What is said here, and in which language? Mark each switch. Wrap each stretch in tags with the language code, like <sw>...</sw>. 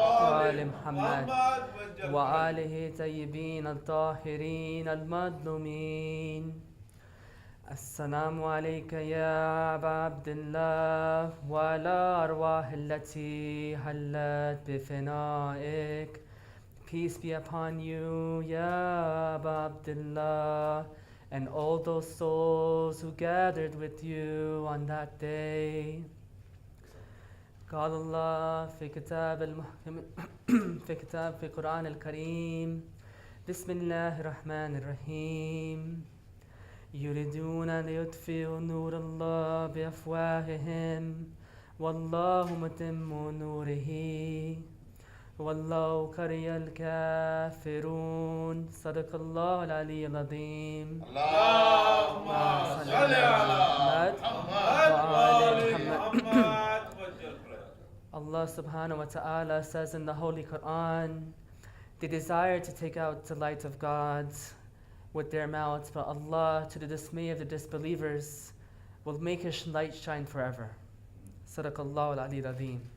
<ar>وآل محمد وآله طيبين الطاهرين المظلومين. السلام عليك يا أبا عبد الله وعلى أرواح التي حلت بفنائك.</ar> <en>Peace be upon you, Ya Aba Abdullah, and all those souls who gathered with you on that day.</en> <ar>قال الله في كتاب المحكم في القرآن الكريم. بسم الله الرحمن الرحيم. يريدون ليطفئوا نور الله بأفواههم والله متم نوره والله كره الكافرون. صدق الله العلي العظيم. اللهم صل على محمد وآل محمد.</ar> <en>Allah subhanahu wa ta'ala says in the Holy Quran, they desire to take out the light of God with their mouths, but Allah, to the dismay of the disbelievers, will make His light shine forever.</en> <ar>Sadaqallahu al-Ali al-Azim.</ar>